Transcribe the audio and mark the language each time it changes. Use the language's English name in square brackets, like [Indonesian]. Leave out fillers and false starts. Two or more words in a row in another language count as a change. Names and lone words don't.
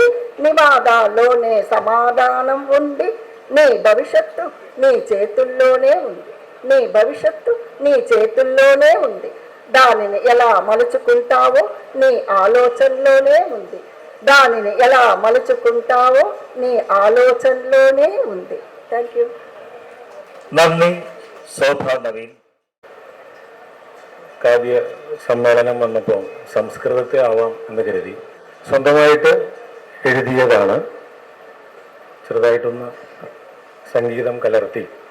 [Telugu] నివాదాల్లోనే సమాధానం ఉంది. నీ భవిష్యత్తు నీ చేతుల్లోనే ఉంది. నీ భవిష్యత్తు నీ చేతుల్లోనే ఉంది. దానిని ఎలా మలుచుకుంటావో నీ ఆలోచనలోనే ఉంది. దానిని ఎలా మలుచుకుంటావో నీ ആലോചനలోనే ఉంది. [English] Thank you. [Malayalam] നന്ദി. ശോഭ നവീൻ. കാവ്യ സമ്മേളനം വന്നപ്പോൾ സംസ്കൃതത്തെ ആവാം എന്ന് കരുതി സ്വന്തമായിട്ട് എഴുതിയതാണ്. ചെറുതായിട്ടൊന്ന് സംഗീതം കലർത്തി.